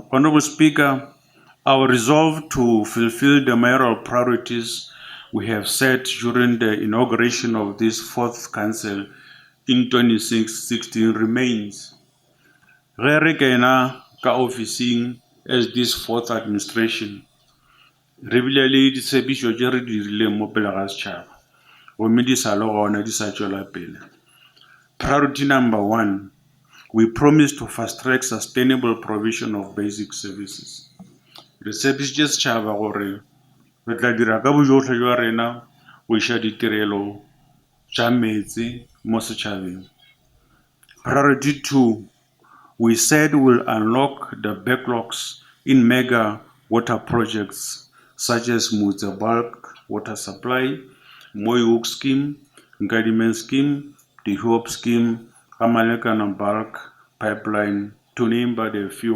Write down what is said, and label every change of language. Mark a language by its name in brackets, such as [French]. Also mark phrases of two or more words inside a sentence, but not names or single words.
[English] Honorable Speaker, our resolve to fulfill the mayoral priorities we have set during the inauguration of this fourth council in 2016 remains. [Northern Sotho] Ge re kena ka officing [English] as this fourth administration, [Northern Sotho] re bile le ditshepišo tše re di dirileng mo pele ga setšhaba, gomme di sa le gona di sa tšwela pele. [English] Priority number 1, we promise to fast-track sustainable provision of basic services. [Northern Sotho] Re tshepišitše setšhaba gore re tla dira ka bojotlhe jwa rena go iša ditirelo tša metsi mo setšhabeng. [English] Priority 2, we said we'll unlock the backlogs in mega water projects such as Mutse Bulk Water Supply, Moy Hook Scheme, Nkadimen Scheme, the Hope Scheme, Kamalekana Bulk Pipeline, to name but a few.